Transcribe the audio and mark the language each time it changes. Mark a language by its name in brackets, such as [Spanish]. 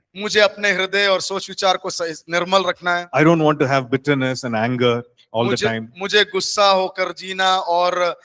[Hindi] मुझे अपने हृदय और सोच विचार को निर्मल रखना है। [English] I don't want to have bitterness and anger all the time. [Hindi] मुझे गुस्सा होकर जीना और